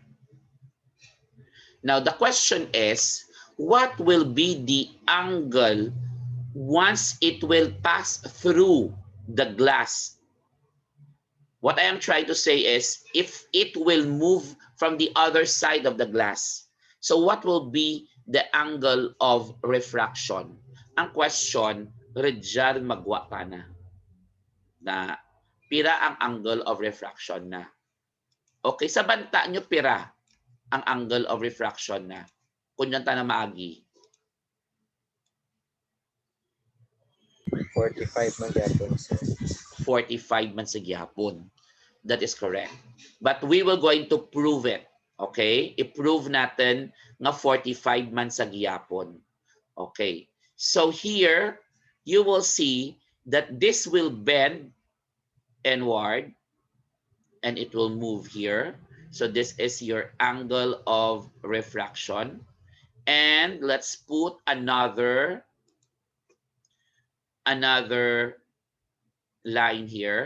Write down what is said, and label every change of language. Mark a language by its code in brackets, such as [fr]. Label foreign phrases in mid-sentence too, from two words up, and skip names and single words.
[en] Now, the question is, what will be the angle once it will pass through the glass? What I am trying to say is, if it will move from the other side of the glass, so what will be the angle of refraction? [hil] Ang question, Rejal magwa pa na pira ang [en] angle of refraction [hil] na. Okay, sa banta nyo pira ang [en] angle of refraction [hil] na. Kunyan ta na maagi. 45 man gyapon, sir. 45 man sa gihapon. [en] That is correct. But we will going to prove it. [hil] Okay? I-prove natin nga 45 man sa gihapon. [en] Okay. So here, you will see that this will bend inward and it will move here. So this is your angle of refraction. And let's put another line here.